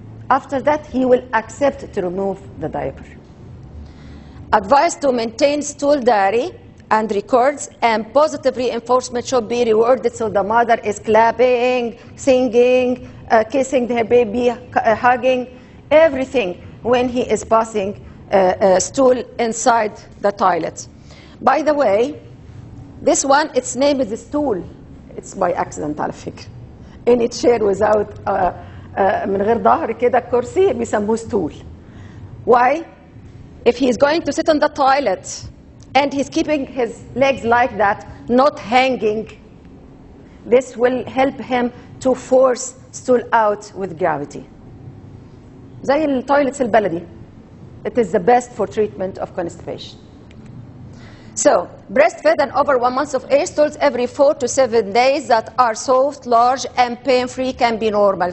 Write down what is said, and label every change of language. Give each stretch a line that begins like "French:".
English: After that, he will accept to remove the diaper. Advice to maintain stool diary and records, and positive reinforcement should be rewarded, so the mother is clapping, singing, kissing her baby, hugging, everything when he is passing stool inside the toilet. By the way, this one, its name is Stool. It's by accident
Arabic: على فكرة.
English: Any chair without
Arabic: من غير ظهر كده كرسي بيسموه stool.
English: Why? If he's going to sit on the toilet and he's keeping his legs like that, not hanging, this will help him to force stool out with gravity.
Arabic: زي التويلتس البلدي.
English: It is the best for treatment of constipation. So, breastfed and over 1 month of age, stools every 4 to 7 days that are soft, large, and pain-free can be normal.